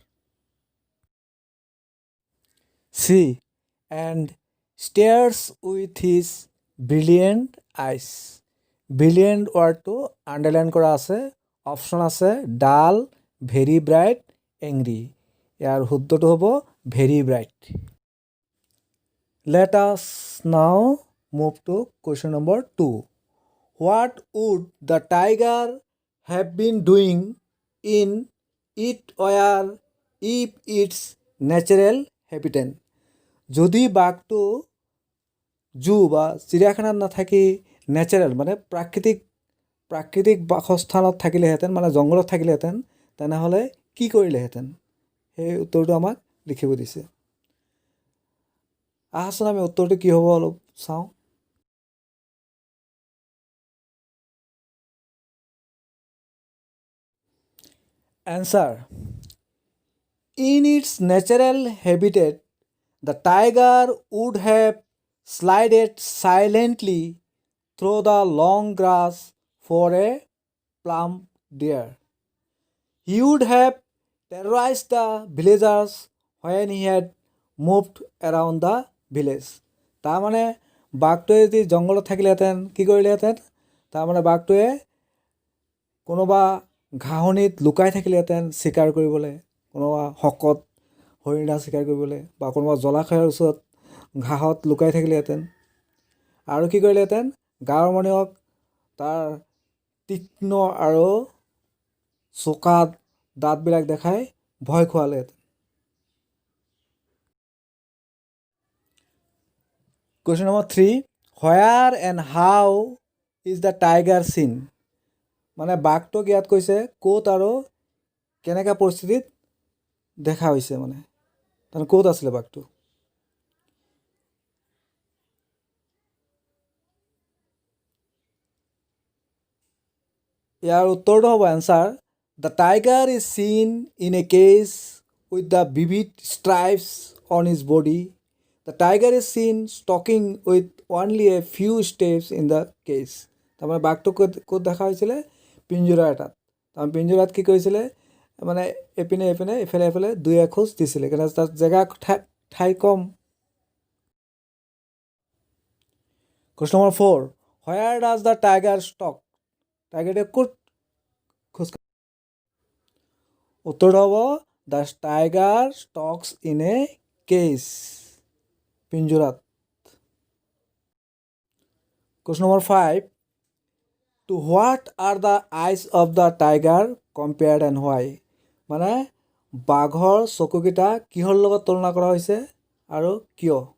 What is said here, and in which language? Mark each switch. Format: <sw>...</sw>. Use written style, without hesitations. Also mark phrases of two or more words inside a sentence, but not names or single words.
<en>She and stares with his brilliant eyes.</en> <as>ব্ৰিলিয়েণ্ট ৱাৰ্ডটো আণ্ডাৰলাইন কৰা আছে। অপশ্যন আছে</as> <en>dull, very bright, angry.</en> <as>ইয়াৰ শুদ্ধটো হ'ব</as> <en>very bright. Let us now move to question number 2. What would the tiger have been doing in it were if its natural habitat?</en> <as>যদি বাঘটো জু বা চিৰিয়াখানাত নাথাকি নেচাৰেল মানে প্ৰাকৃতিক বাসস্থানত থাকিলেহেঁতেন, মানে জংঘলত থাকিলেহেঁতেন, তেনেহ'লে কি কৰিলেহেঁতেন? সেই উত্তৰটো আমাক লিখিব দিছে। আহাচোন আমি উত্তৰটো কি হ'ব অলপ চাওঁ।</as> <en>Answer. In its natural habitat, the tiger would have slided silently through the long grass for a plump deer. He would have terrorized the villagers when he had moved around the village.</en> <as>তাৰমানে বাঘটোৱে যদি জংঘলত থাকিলেহেঁতেন কি কৰিলেহেঁতেন? তাৰমানে বাঘটোৱে কোনোবা ঘাঁহনিত লুকাই থাকিলেহেঁতেন চিকাৰ কৰিবলৈ, কোনোবা শকত হৰিণা চিকাৰ কৰিবলৈ, বা কোনোবা জলাশয়ৰ ওচৰত ঘাঁহত লুকাই থাকিলেহেঁতেন। আৰু কি কৰিলেহেঁতেন? গাঁৱৰ মানুহক তাৰ তীক্ষ্ণ আৰু চোকা দাঁতবিলাক দেখাই ভয় খুৱালেহেঁতেন।</as> <en>Question number 3. Where and how is the tiger seen?</en> <as>মানে বাঘটোক ইয়াত কৈছে ক'ত আৰু কেনেকুৱা পৰিস্থিতিত দেখা হৈছে, মানে তাৰমানে ক'ত আছিলে বাঘটো? ইয়াৰ উত্তৰটো হ'ব</as> <en>Answer the tiger is seen in a cage with the vivid stripes on his body. The tiger is seen stalking with only a few steps in the cage.</en> <as>তাৰমানে বাঘটো ক'ত দেখা হৈছিলে? পিঞ্জৰা এটাত। তাৰমানে পিঞ্জৰাত কি কৰিছিলে? মানে এপিনে এফালে দুই এখোজ দিছিলে, কিন্তু তাত জেগা ঠাই কম।</as> <en>Question number 4. Where does the tiger stalk?</en> <as>টাইগাৰটোৱে ক'ত খোজ কাঢ়ে? উত্তৰটো হ'ব</as> <en>the tiger stalks in a cage, পিঞ্জৰাত। Question number 5. To what are the eyes of the tiger compared and why?</en> <as>মানে বাঘৰ চকুকেইটা কিহৰ লগত তুলনা কৰা হৈছে আৰু কিয়?</as>